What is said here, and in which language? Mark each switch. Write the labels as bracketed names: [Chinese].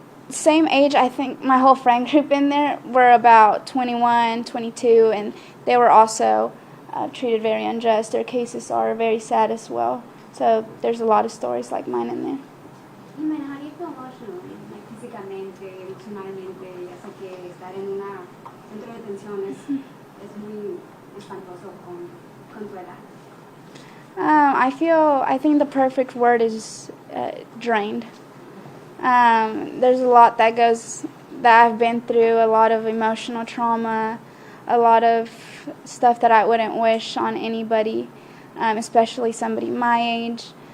[English] Same age, I think my whole friend group in there were about 21, 22, and they were also treated very unjust. Their cases are very sad as well. So there's a lot of stories like mine in there. Ximena, how do you feel emotionally, like [Spanish] físicamente, emocionalmente? Ya sé que estar en una centro de detención es muy espantoso con tu edad. [English] I think the perfect word is drained. There's a lot that I've been through, a lot of emotional trauma, a lot of stuff that I wouldn't wish on anybody, especially somebody my age.